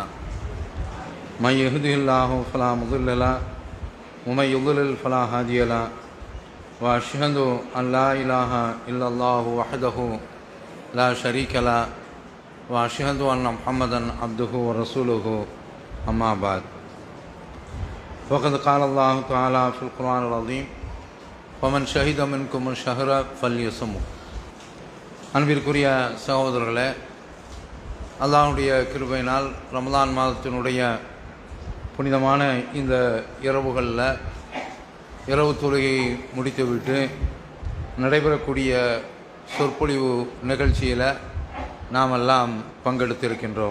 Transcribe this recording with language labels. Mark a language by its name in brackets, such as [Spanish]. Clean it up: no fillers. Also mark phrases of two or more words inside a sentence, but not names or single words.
[Arabic] من يهده الله فلا مضل له ومن يضلل فلا هادي له وأشهد أن لا إله إلا الله وحده لا شريك له وأشهد أن محمدا عبده ورسوله. أما بعد فقد قال الله تعالى في القرآن العظيم ومن شهد منكم الشهر فليصمه. [Tamil] அன்பிற்குரிய சகோதரர்களே, அல்லாஹ்வுடைய கிருபையினால் ரமலான் மாதத்தினுடைய புனிதமான இந்த இரவுகளில் இரவு தொழுகையை முடித்துவிட்டு நடைபெறக்கூடிய சொற்பொழிவு நிகழ்ச்சியில் நாம் எல்லாம் பங்கெடுத்திருக்கின்றோம்.